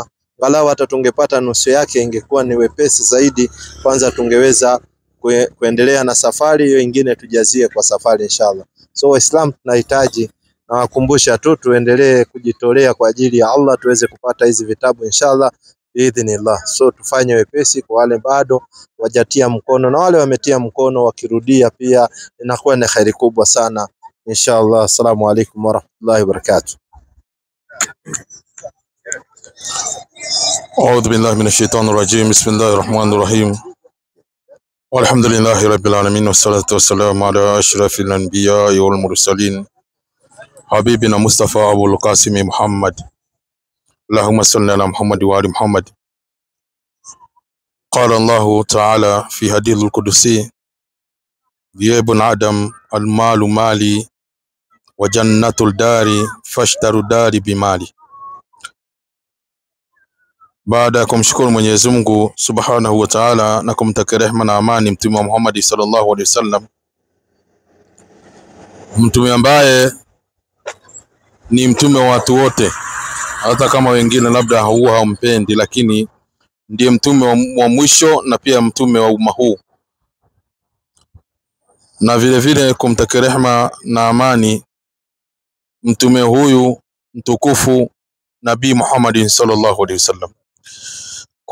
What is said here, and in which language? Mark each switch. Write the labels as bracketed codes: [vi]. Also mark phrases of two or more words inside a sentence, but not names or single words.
[sw] walau hata tungepata nusu yake ingekuwa ni wepesi zaidi kwanza tungeweza kuendelea na safari hiyo nyingine tujazie kwa safari inshallah so waislamu tunahitaji na wakumbusha tu tuendelee kujitolea kwa ajili ya Allah tuweze kupata hizi vitabu inshallah biidhnillah so tufanye wepesi kwa wale bado wajatia mkono na wale wametia mkono wakirudia pia inakuwa ni khairi kubwa sana inshallah [ar] السلام عليكم ورحمة الله وبركاته. أعوذ بالله من الشيطان الرجيم بسم الله الرحمن الرحيم والحمد لله رب العالمين والصلاة والسلام على أشرف الأنبياء والمرسلين حبيبنا مصطفى أبو القاسم محمد اللهم صل على محمد وآل محمد. قال الله تعالى في حديث القدسي يا ابن آدم المال مالي وجنة الدار فاشتروا داري بمالي. [sw] Baada ya kumshukuru Mwenyezi Mungu [ar] سبحانه وتعالى [sw] na kumtakia rehema na amani Mtume Muhammad [ar] صلى الله عليه وسلم, [sw] mtume ambaye ni mtume wa watu wote hata kama wengine labda huwa hawampendi lakini ndiye mtume wa mwisho na pia mtume wa umma huu, na vile vile kumtakia rehema na amani mtume huyu mtukufu Nabii Muhammad [ar] صلى الله عليه وسلم.